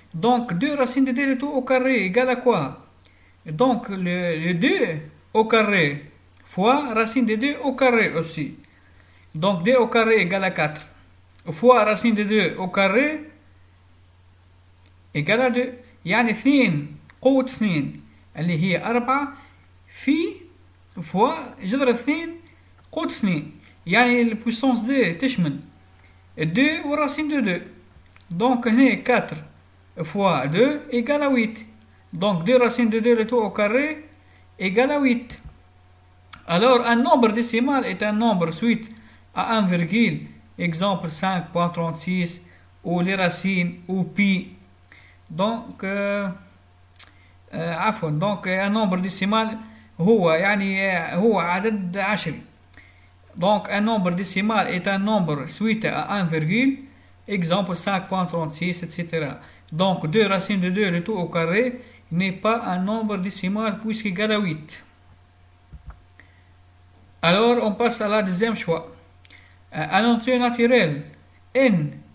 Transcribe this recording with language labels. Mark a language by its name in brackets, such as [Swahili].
[French] Donc 2 racines de 2 le tout au carré égale à quoi? Donc le 2 au carré fois racine de 2 au carré aussi. Donc 2 au carré égale à 4 fois racine de 2 au carré égale à 2. [Arabic] يعني 2 قوة 2 اللي هي 4 في فوا جذر 2 قوة 2. يعني البويسونس 2 تشمل 2 والرacine de 2. [French] Donc [Arabic] هنا [French] 4 fois 2 égale à 8. Donc 2 racines de 2 le tout au carré égale à 8. Alors un nombre décimal est un nombre suite à 1 virgule, exemple 5.36 ou les racines ou pi. [Arabic] Donc عفوا [French] donc un nombre décimal [Arabic] هو يعني هو عدد عشري. [French] Donc un nombre décimal est un nombre suite à 1 virgule, exemple 5.36, etc. Donc 2 racines de 2 le tout au carré n'est pas un nombre décimal puisqu'il est égal à 8. Alors on passe à la deuxième choix. Un entier naturel n.